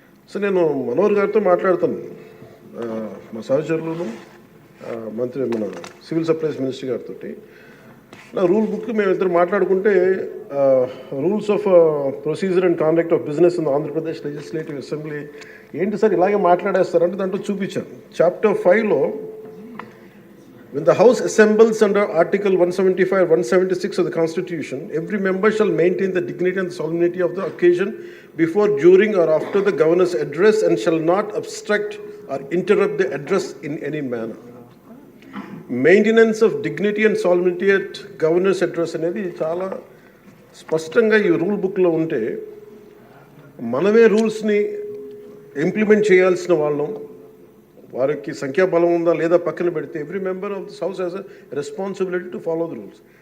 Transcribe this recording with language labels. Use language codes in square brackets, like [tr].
[te] So నేను మనోహర్ గారితో మాట్లాడుతాను, మా సహచరులను, మన సివిల్ సప్లైస్ మినిస్టర్ గారితో. నా రూల్ బుక్ మేమిద్దరు మాట్లాడుకుంటే [en] rules of procedure and conduct of business in Andhra Pradesh legislative assembly [te] ఏంటి సార్ ఇలాగే మాట్లాడేస్తారంటే దాంట్లో చూపించాను. Chapter 5లో [en] when the House assembles under Article 175, 176 of the Constitution, every member shall maintain the dignity and the solemnity of the occasion before, during or after the Governor's address and shall not obstruct or interrupt the address in any manner. Maintenance of dignity and solemnity at governor's address [te] అనేది చాలా స్పష్టంగా ఈ rule బుక్లో ఉంటే మనమే రూల్స్ని implement చేయాల్సిన వాళ్ళం. వారికి సంఖ్యాబలం ఉందా లేదా పక్కన పెడితే [en] Every member of this house has a responsibility to follow the rules.